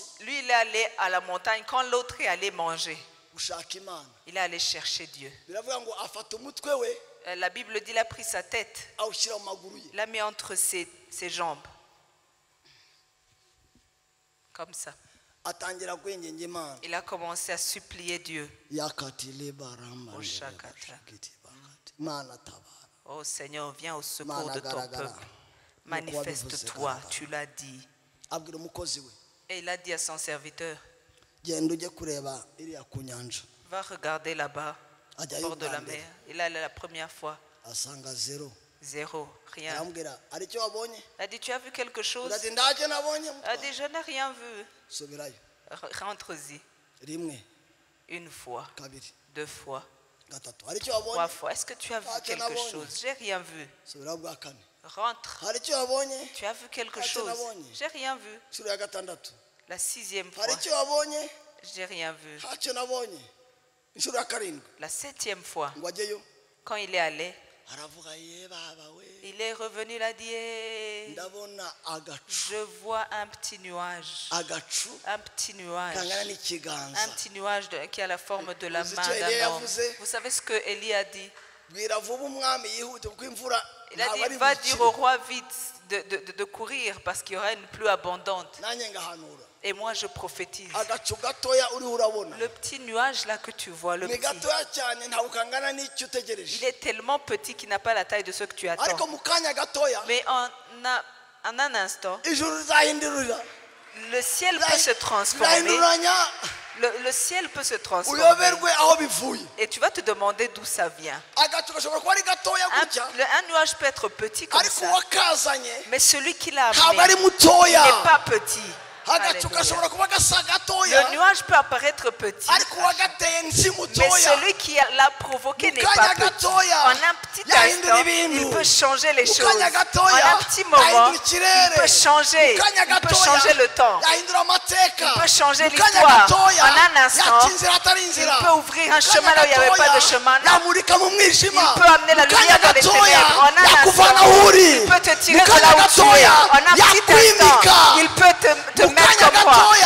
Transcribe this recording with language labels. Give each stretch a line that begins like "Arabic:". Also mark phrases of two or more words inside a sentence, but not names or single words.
French: Lui, il est allé à la montagne quand l'autre est allé manger.
Kinyarwanda: gushaka Imana.
French: Il est allé chercher Dieu.
Kinyarwanda: Biravuga ngo afata umutwe we
French: La Bible dit qu'il a pris sa tête,
Kinyarwanda: awushyira mu maguru ye.
French: l'a mis entre ses jambes. Comme ça.
Kinyarwanda: Atangira kwinginga Imana.
French: Il a commencé à supplier Dieu. Yakatile baramba. Oshakata.
Kinyarwanda: Mana tabara.
French: Oh Seigneur, viens au secours de ton peuple. Manifeste-toi, tu l'as dit.
Kinyarwanda: Abwira umukozi we.
French: Et il a dit à son serviteur,
Kinyarwanda: Genda ujye kureba iriya ku nyanja.
French: va regarder là-bas, au
Kinyarwanda: Ajyayo
French: bord de la
Kinyarwanda: bwa mbere.
French: mer. Il est allé la première fois.
Kinyarwanda: Asanga zero.
French: Zéro, rien.
Kinyarwanda: Arambwira hari icyo wabonye?
French: Il a dit, tu as vu quelque chose?
Kinyarwanda: Urati ntacyo nabonye.
French: Il a dit, je n'ai rien vu.
Kinyarwanda: Subirayo.
French: Rentre-y.
Kinyarwanda: Rimwe,
French: Une fois,
Kinyarwanda: kabiri,
French: 2 fois,
Kinyarwanda: gatatu. Hari icyo
French: 3
Kinyarwanda: wabonye?
French: fois. Est-ce que tu as vu Ah, tu en as quelque vu. chose? J'ai rien vu.
Kinyarwanda: Subirayo bwa kane.
French: Rentre.
Kinyarwanda: Hari icyo wabonye?
French: Tu as vu quelque Ah, tu en chose? as vu. J'ai rien vu.
Kinyarwanda: Inshuro ya gatandatu.
French: La 6e fois,
Kinyarwanda: Hari icyo wabonye?
French: j'ai rien vu.
Kinyarwanda: Ntacyo nabonye. Inshuro ya karindwi.
French: La 7e fois,
Kinyarwanda: Ngo ajyeyo.
French: quand il est allé,
Kinyarwanda: Aravuga ye baba we.
French: il est revenu, il a dit, Eh,
Kinyarwanda: Ndabona agacu.
French: je vois un petit nuage.
Kinyarwanda: Agacu
French: Un petit nuage.
Kinyarwanda: kangana n'ikiganza.
French: Un petit nuage qui a la forme de la Vous main étiez d'un Elie homme.
Kinyarwanda: yavuze?
French: Vous savez ce que Élie a dit?
Kinyarwanda: Bwira vuba umwami yihute kuko imvura
French: Il a
Kinyarwanda: ntabwo
French: dit,
Kinyarwanda: ari
French: va
Kinyarwanda: bukire.
French: dire au roi vite de courir parce qu'il y aura une pluie abondante.
Kinyarwanda: Nanjye ngahanura.
French: Et moi, je prophétise.
Kinyarwanda: Agacu gatoya uriho urabona.
French: Le petit nuage là que tu vois, le
Kinyarwanda: Ni
French: petit,
Kinyarwanda: gatoya cyane ntabwo kangana n'icyo
French: il
Kinyarwanda: utegereje.
French: est tellement petit qu'il n'a pas la taille de ce que tu
Kinyarwanda: Ariko
French: attends.
Kinyarwanda: mu kanya gatoya
French: Mais en un instant,
Kinyarwanda: ijuru rizahindurira.
French: le ciel peut se transformer.
Kinyarwanda: Rizahinduranya
French: Le ciel peut se transformer.
Kinyarwanda: uyoberwe aho bivuye.
French: Et tu vas te demander d'où ça vient.
Kinyarwanda: Agacu gashobora kuba ari gatoya gutya
French: Un nuage peut être petit comme
Kinyarwanda: ariko
French: ça.
Kinyarwanda: uwakazanye
French: Mais celui qui l'a
Kinyarwanda: ntabwo
French: amené
Kinyarwanda: ari mutoya.
French: n'est pas petit.
Kinyarwanda: Agacu
French: Alléluia.
Kinyarwanda: gashobora kuba gasa gatoya
French: Le nuage peut apparaître petit,
Kinyarwanda: ariko uwagateye si
French: mais
Kinyarwanda: mutoya.
French: celui qui l'a provoqué n'est pas
Kinyarwanda: Mukanya
French: petit.
Kinyarwanda: gatoya
French: En un petit
Kinyarwanda: yahindura
French: instant,
Kinyarwanda: ibintu.
French: il peut changer les choses.
Kinyarwanda: Mukanya
French: En
Kinyarwanda: gatoya
French: un petit moment,
Kinyarwanda: yahindura
French: il
Kinyarwanda: ikirere.
French: peut changer.
Kinyarwanda: Mukanya
French: Il peut
Kinyarwanda: gatoya
French: changer le temps.
Kinyarwanda: yahindura amateka.
French: Il peut changer
Kinyarwanda: Mukanya
French: l'histoire.
Kinyarwanda: gatoya
French: En un instant,
Kinyarwanda: yaca inzira
French: il
Kinyarwanda: hatari
French: Il
Kinyarwanda: inzira
French: peut ouvrir un chemin là où il n'y avait pas de chemin. Non.
Kinyarwanda: yamurika mu mwijima
French: Il peut amener la lumière dans les ténèbres. En un
Kinyarwanda: yakuvana
French: instant,
Kinyarwanda: aho uri
French: il peut te tirer
Kinyarwanda: mu
French: de là
Kinyarwanda: kanya
French: où tu es.
Kinyarwanda: gatoya
French: En un petit instant,
Kinyarwanda: yakwimika
French: il peut te
Kinyarwanda: mu
French: mettre
Kinyarwanda: kanya
French: comme moi.
Kinyarwanda: gatoya